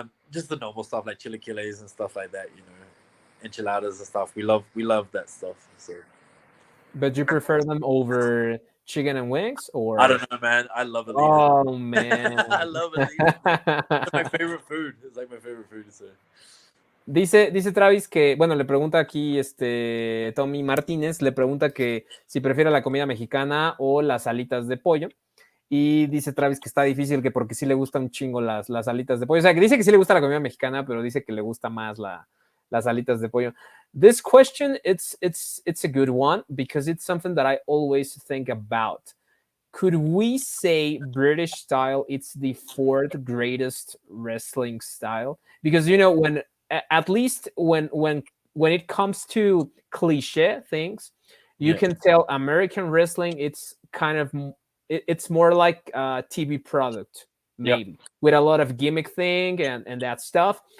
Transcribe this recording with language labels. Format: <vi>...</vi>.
<en>Just the normal stuff like chilaquiles and stuff like that, you know, enchiladas and stuff. We love that stuff. So. But you prefer them over chicken and wings, or? I don't know, man. I love Elitas. Oh man, I love Elitas. It's my favorite food. It's like my favorite food. So.</en> <es>Dice Travis que, bueno, le pregunta aquí Tommy Martínez, le pregunta que si prefiere la comida mexicana o las alitas de pollo. Y dice Travis que está difícil, que porque sí le gustan un chingo las alitas de pollo. O sea, que dice que sí le gusta la comida mexicana, pero dice que le gusta más las alitas de pollo.</es> <en>This question, it's a good one because it's something that I always think about. Could we say British style it's the fourth greatest wrestling style? Because, you know, when at least when it comes to cliche things, you can tell American wrestling, it's kind of, it's more like a TV product, maybe, with a lot of gimmick thing and that stuff.</en>